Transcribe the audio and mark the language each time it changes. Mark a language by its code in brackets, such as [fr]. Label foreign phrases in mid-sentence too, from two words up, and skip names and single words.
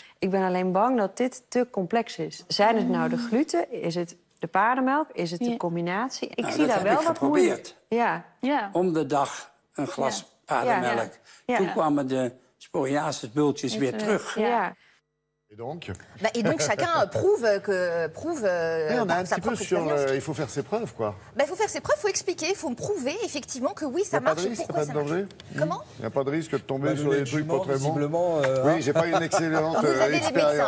[nl] Ik ben alleen bang dat dit te complex is. Zijn het nou de gluten? Is het de paardenmelk? Is het de combinatie? Ik zie daar wel wat moeilijk. Ja. Om de dag een glas paardenmelk. Ja. Toen kwamen de psoriasisbultjes weer terug. Ja. [fr] Et donc chacun prouve on a un petit peu sur... il faut faire ses preuves, quoi. Il faut faire ses preuves, il faut expliquer, il faut me prouver effectivement que oui, ça marche. Pourquoi ça marche? Comment? Il n'y a pas de risque de tomber sur des trucs pas très bons. Oui, j'ai pas une excellente Vous avez les médecins,